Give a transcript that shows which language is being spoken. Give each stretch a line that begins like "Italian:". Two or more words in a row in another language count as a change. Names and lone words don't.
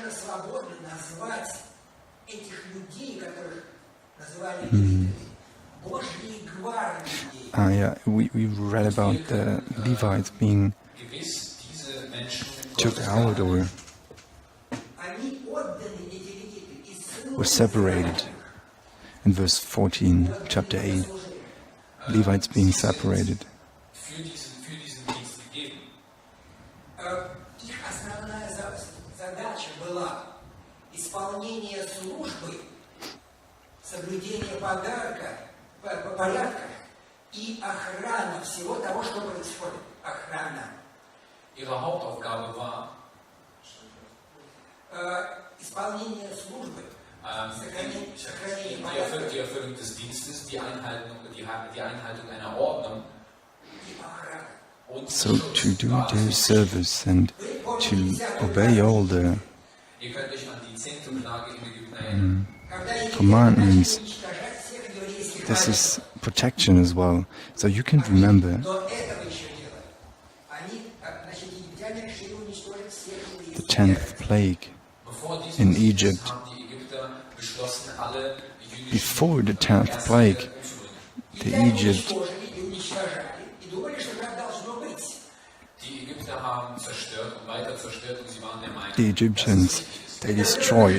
English: We read about the Levites being took out or were separated. In verse 14, chapter 8, Levites being separated.
Russian: дела, исполнение службы, соблюдение порядка и охрана всего того, что происходит. Охрана.
German: Ihre Hauptaufgabe war,
Russian: исполнение службы,
German: die Erfüllung des Dienstes, die Einhaltung einer Ordnung.
English: So to do their service and to obey all the
German: Ihr könnt euch an die 10. Plage in Ägypten erinnern.
English: commandments. This is protection as well. So you can remember the 10th plague in Egypt. Before the 10th plague, the Egyptians, they destroyed.